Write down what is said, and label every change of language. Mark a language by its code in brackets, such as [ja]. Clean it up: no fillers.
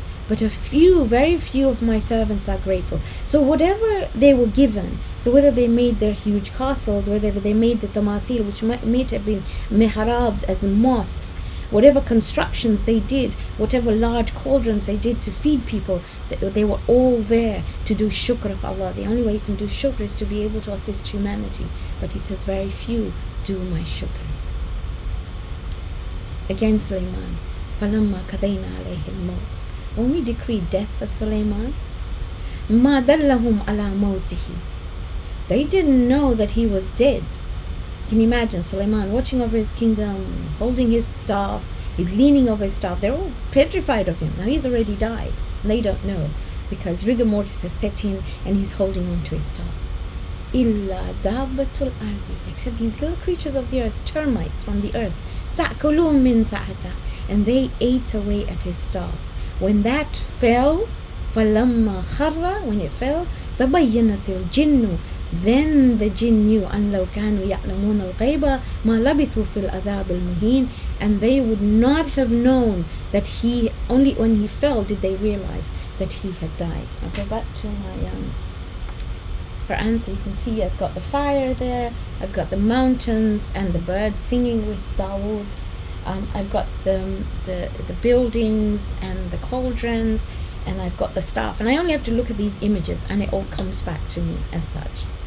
[en] But very few of my servants are grateful. So whatever they were given, so whether they made their huge castles, whether they made the tamathil, which might have been mihrabs as in mosques, whatever constructions they did, whatever large cauldrons they did to feed people, they were all there to do shukr of Allah. The only way you can do shukr is to be able to assist humanity. But he says very few do my shukr. [ar] Again Sulaiman, فَلَمَّا قَضَيْنَا عَلَيْهِ الْمَوْتِ. [en] When we decreed death for Sulaiman, [ar] مَا دَلَّهُمْ عَلَى مَوْتِهِ. [en] They didn't know that he was dead. Can you imagine Sulaiman watching over his kingdom, holding his staff, he's leaning over his staff. They're all petrified of him. Now he's already died. And they don't know, because rigor mortis has set in and he's holding on to his staff. [ar] إِلَّا دَابَّةُ الْأَرْضِ. [en] Except these little creatures of the earth, termites from the earth. [ar] تَأْكُلُوا مِنْ سَعَتَهُ. [en] And they ate away at his staff. When that fell, [ar] فَلَمَّا خَرَّ. [en] When it fell, [ar] تَبَيَّنَتِ الْجِنُّ. [en] Then the jinn knew [ar] أَنْ لَوْ كَانُوا يَعْلَمُونَ الْغَيْبَ مَا لَبِثُوا فِي الْعَذَابِ الْمُهِينِ. [en] And they would not have known that only when he fell did they realize that he had died. I'll go back to my Quran so you can see I've got the fire there, I've got the mountains and the birds singing with Dawood. I've got the buildings and the cauldrons, and I've got the staff, and I only have to look at these images and it all comes back to me as such.